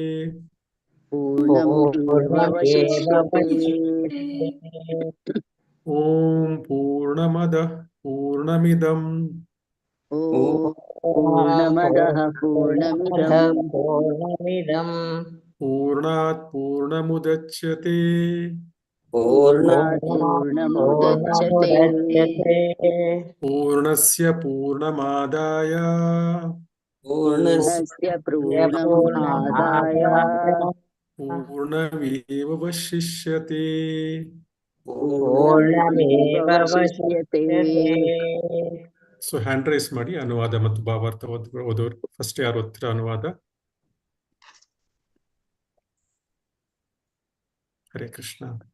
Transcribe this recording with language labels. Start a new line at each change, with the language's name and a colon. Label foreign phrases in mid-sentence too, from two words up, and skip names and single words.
Sanskrit: ಓಂ ಪೂರ್ಣಮದ ಪೂರ್ಣಮಿದಂ ಪೂರ್ಣಾತ್ ಪೂರ್ಣಮುದಚ್ಯತೆ ಪೂರ್ಣಸ್ಯ ಪೂರ್ಣಮಾದಾಯ ಪೂರ್ಣಸ್ಯ ಪೂರ್ಣಮಾದಾಯ ಪೂರ್ಣಮೇವಶಿಷ್ಯತೆ. ಪೂರ್ಣಮೇವಶಿಷ್ಯತೆ.
Kannada: ಸೊ
English: hand raise
Kannada: ಮಾಡಿ ಅನುವಾದ ಮತ್ತು ಭಾವಾರ್ಥ ಓದೋರು. ಫಸ್ಟ್ ಯಾರು ಓದ್ತೀರಾ ಅನುವಾದ? ಹರೇ ಕೃಷ್ಣ.